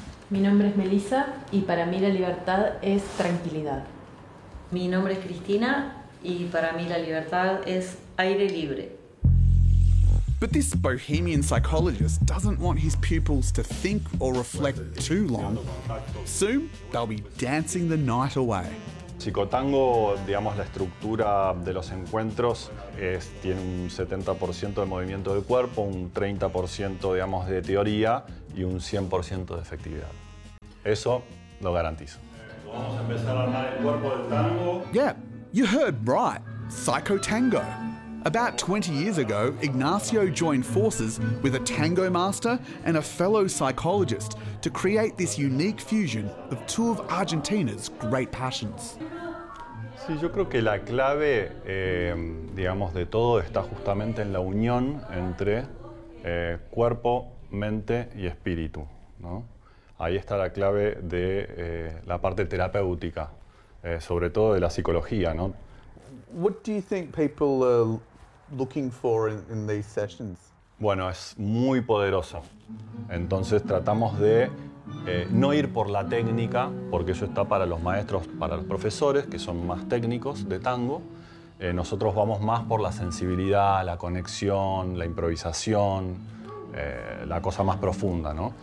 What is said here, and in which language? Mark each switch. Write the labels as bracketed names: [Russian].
[Spanish] Mi nombre es Melissa y para mí la libertad es tranquilidad. Mi nombre es Cristina y para mí la libertad es aire libre. [English] But this bohemian psychologist doesn't want his pupils to think or reflect too long. Soon, they'll be dancing the night away. [Spanish] Psicotango, digamos, la estructura de los encuentros es, tiene un 70% de movimiento de cuerpo, un 30% digamos, de teoría y un 100% de efectividad. Eso lo garantizo. Vamos a empezar a armar el cuerpo del tango. [English] Yeah, you heard right, psychotango. About 20 years ago, Ignacio joined forces with a tango master and a fellow psychologist to create this unique fusion of two of Argentina's great passions. [Spanish] Sí, yo creo que la clave, digamos, de todo está justamente en la unión entre cuerpo, mente y espíritu, ¿no? Ahí está la clave de la parte terapéutica, sobre todo de la psicología, ¿no? [English] What do you think people looking for in these sessions? [Spanish] Bueno, es muy poderoso. Entonces tratamos de no ir por la técnica, porque eso está para los maestros, para los profesores, que son más técnicos de tango. Nosotros vamos más por la sensibilidad, la conexión, la improvisación, la cosa más profunda, ¿no?